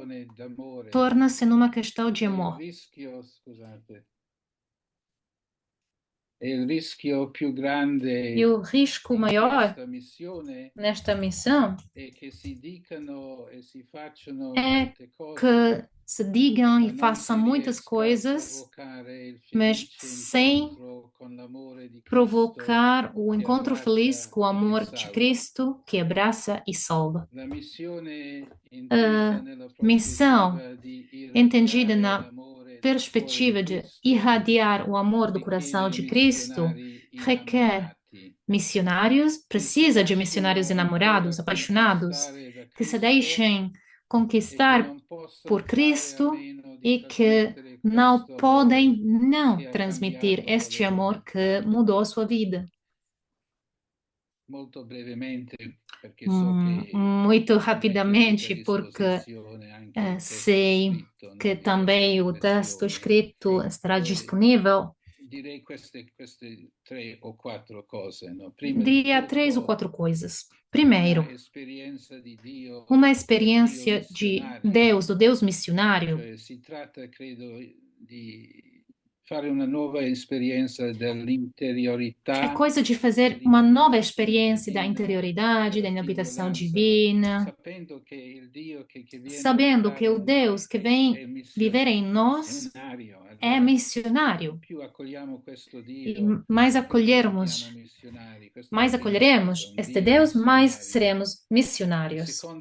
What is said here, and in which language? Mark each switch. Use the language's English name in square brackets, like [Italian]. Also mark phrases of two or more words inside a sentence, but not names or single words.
[Italian] questione d'amore [Portuguese] torna-se numa questão de [Italian] e il [Portuguese] amor. [Italian] rischio, scusate, e il rischio più grande [Portuguese] E o risco [Italian] in [Portuguese] maior [Italian] questa missione [Portuguese] nesta missão [Italian] è che si dicano e si facciano [Portuguese] é [Italian] molte cose, [Portuguese] que se digam [Italian] ma [Portuguese] e [Italian] non [Portuguese] façam [Italian] si [Portuguese] muitas [Italian] riesca a [Portuguese] coisas, [Italian] provocare il [Portuguese] mas [Italian] felice [Portuguese] sem [Italian] incontro con l'amore di Cristo [Portuguese] provocar o [Italian] che [Portuguese] encontro feliz [Italian] abbraccia [Portuguese] com o [Italian] e [Portuguese] amor de [Italian] salva. [Portuguese] Cristo que abraça e salva. [Italian] La missione intesa [Portuguese] A [Italian] nella [Portuguese] missão, [Italian] prospettiva di [Portuguese] entendida [Italian] irradiare [Portuguese] na [Italian] l'amore del cuore di [Portuguese] perspectiva de [Italian] Cristo, [Portuguese] irradiar o amor do coração [Italian] richiede [Portuguese] de Cristo, [Italian] missionari [Portuguese] requer [Italian] innamorati [Portuguese] missionários, precisa de missionários enamorados, apaixonados, que se deixem conquistar por Cristo e que não podem não transmitir este amor que mudou a sua vida. [Italian] Molto brevemente, perché so che [Portuguese] Muito rapidamente, porque sei que também o texto escrito estará disponível. [Italian] Direi queste 3 o 4 cose, no? [Portuguese] Diria 3 ou 4 coisas. Primeiro, uma uma experiência de Deus, do Deus missionário. [Italian] Cioè, si tratta, credo, di fare una nuova esperienza dell'interiorità. [Portuguese] É coisa de fazer uma nova experiência da interioridade, da inabitação divina, sabendo que o Deus que vem viver em nós é missionário. E mais acolheremos este Deus, mais seremos missionários.